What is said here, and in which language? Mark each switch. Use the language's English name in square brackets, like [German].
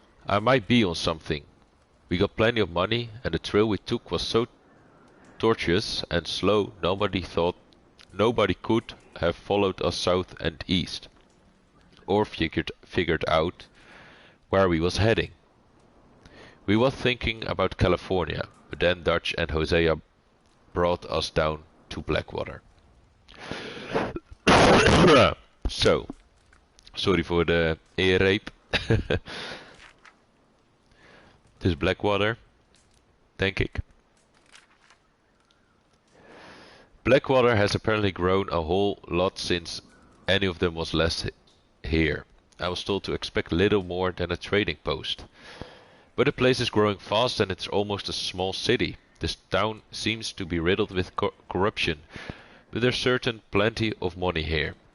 [English] I might be on something. We got plenty of money and the trail we took was so tortuous and slow nobody could have followed us south and east, or figured out where we was heading. We was thinking about California, but then Dutch and Hosea brought us down to Blackwater. [Dutch] So, sorry voor de [English] earrape. [Dutch] Het is Blackwater, denk ik. [English] Blackwater has apparently grown a whole lot since any of them was last here. I was told to expect little more than a trading post. But the place is growing fast and it's almost a small city. This town seems to be riddled with corruption, but there's certain plenty of money here.